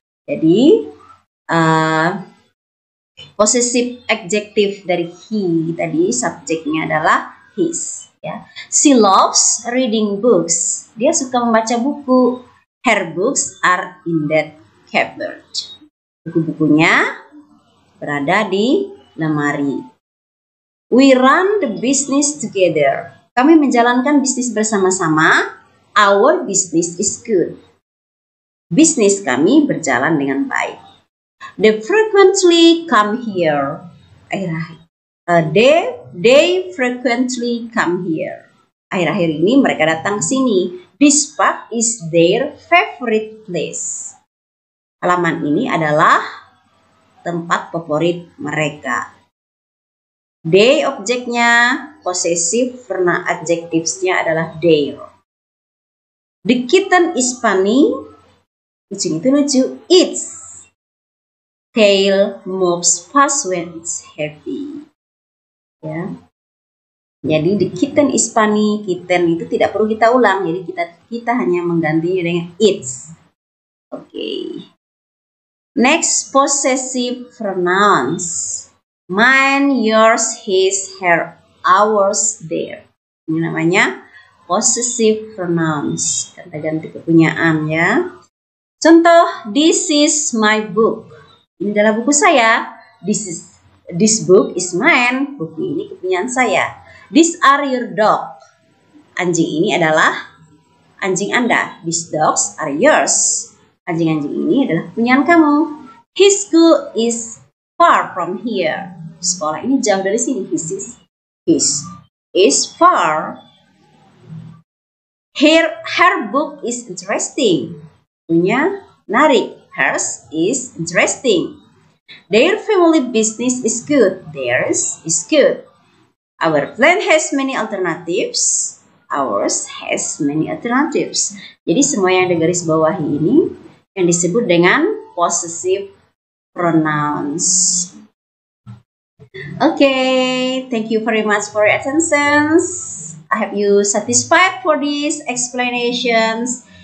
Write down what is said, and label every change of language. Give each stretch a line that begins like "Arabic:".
Indonesian: Jadi, possessive adjective dari he tadi, subjeknya adalah his. Ya.
English: She loves reading books.
Indonesian: Dia suka membaca buku.
English: Her books are in that cupboard.
Indonesian: Buku-bukunya berada di lemari.
English: We run the business together.
Indonesian: Kami menjalankan bisnis bersama-sama.
English: Our business is good.
Indonesian: Bisnis kami berjalan dengan baik.
English: They frequently come here. They frequently come here.
Indonesian: Akhir-akhir ini mereka datang ke sini.
English: This park is their favorite place.
Indonesian: Halaman ini adalah tempat favorit mereka. They objeknya, possessive, karena adjectives-nya adalah their.
English: The kitten is funny. Kucing itu lucu. Its tail moves fast when it's happy. Ya. Jadi the kitten is funny.
Indonesian: Kitten itu tidak perlu kita ulang. Jadi kita hanya menggantinya dengan its.
English: Oke. Next, possessive pronouns. Mine, yours, his, her, ours, their.
Indonesian: Ini namanya possessive pronouns. Kata ganti kepunyaan ya. Contoh,
English: this is my book.
Indonesian: Ini adalah buku saya.
English: This book is mine.
Indonesian: Buku ini kepunyaan saya.
English: These are your dog.
Indonesian: Anjing ini adalah anjing Anda.
English: These dogs are yours.
Indonesian: Anjing-anjing ini adalah kepunyaan kamu.
English: His school is far from here.
Indonesian: Sekolah ini jauh dari sini.
English: His is far. Her book is interesting.
Indonesian: Punya menarik.
English: Hers is interesting. Their family business is good. Theirs is good. Our plan has many alternatives. Ours has many alternatives.
Indonesian: Jadi semua yang di garis bawahi ini yang disebut dengan possessive pronouns.
English: Okay, thank you very much for your attention. I hope you satisfied for these explanations.